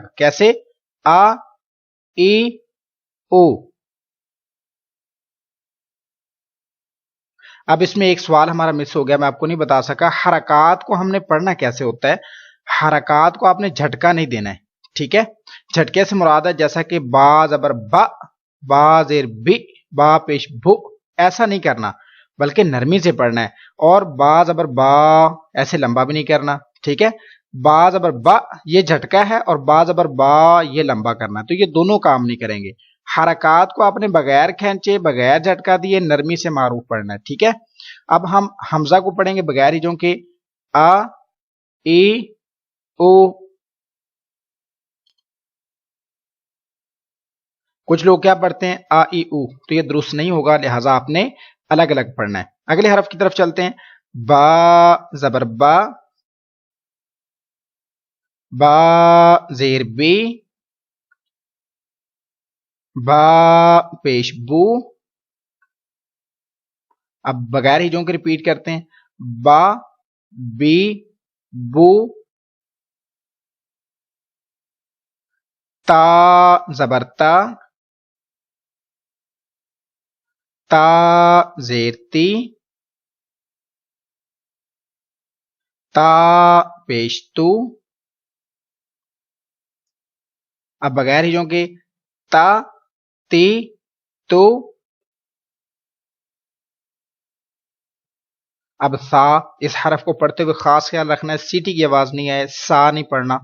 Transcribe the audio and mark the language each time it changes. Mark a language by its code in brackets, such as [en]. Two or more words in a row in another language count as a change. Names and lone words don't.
[ur] کیسے؟ آ ای او. اب اس میں ایک سوال ہمارا مس ہو گیا، میں آپ کو نہیں بتا سکا. حرکات کو ہم نے پڑھنا کیسے ہوتا ہے؟ حرکات کو آپ نے جھٹکا نہیں دینا ہے، ٹھیک ہے؟ جھٹکے سے مراد ہے جیسا کہ با زبر با، با زیر بی، با پیش بو، ایسا نہیں کرنا بلکہ نرمی سے پڑھنا ہے. اور با زبر با ایسے لمبا بھی نہیں کرنا، ٹھیک ہے؟ با زبر با یہ جھٹکا ہے اور با زبر با یہ لمبا کرنا ہے، تو یہ دونوں کام نہیں کریں گے. حرکات کو آپ نے بغیر کھینچے بغیر جھٹکا دیے نرمی سے معروف پڑھنا ہے، ٹھیک ہے؟ اب ہم حمزہ کو پڑھیں گے بغیر ہجوں کے. آ ای او. کچھ لوگ کیا پڑھتے ہیں آ ای او، تو یہ درست نہیں ہوگا، لہٰذا آپ نے الگ الگ پڑھنا ہے. اگلے حرف کی طرف چلتے ہیں. با زبر با، با زیر بی، با پیش بو. اب بغیر ہجوں کے ریپیٹ کرتے ہیں. با بی بو. تا زبر تا، تا زیر تی، تا پیش تو. اب بغیر ہجوں کے. تا تی تو. اب سا، اس حرف کو پڑھتے ہوئے خاص خیال رکھنا ہے سیٹی کی آواز نہیں آئے، سا نہیں پڑھنا.